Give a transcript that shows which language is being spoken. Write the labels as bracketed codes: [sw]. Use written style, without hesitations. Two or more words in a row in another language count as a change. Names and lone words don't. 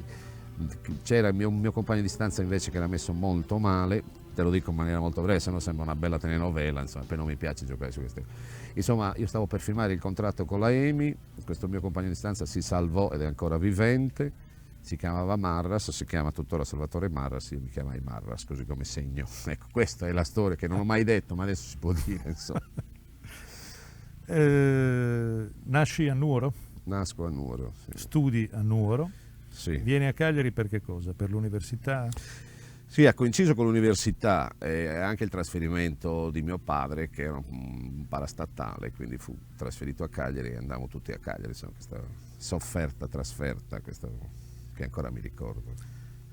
[it] C'era il mio compagno di stanza invece che era messo molto male, te lo dico in maniera molto breve, se no sembra una bella telenovela, insomma, poi non mi piace giocare su queste. Insomma, io stavo per firmare il contratto con la EMI, questo mio compagno di stanza si salvò ed è ancora vivente, si chiamava Marras, si chiama tuttora Salvatore Marras, io mi chiamai Marras, così come segno. Ecco, questa è la storia che non ho mai detto, ma adesso si può dire, insomma. Nasci a Nuoro? Nasco a Nuoro, sì. Studi a Nuoro? Sì. Vieni a Cagliari per che cosa? Per l'università? Sì, ha coinciso con l'università e anche il trasferimento di mio padre, che era un parastatale, quindi fu trasferito a Cagliari e andavamo tutti a Cagliari, insomma, questa sofferta trasferta, questa che ancora mi ricordo.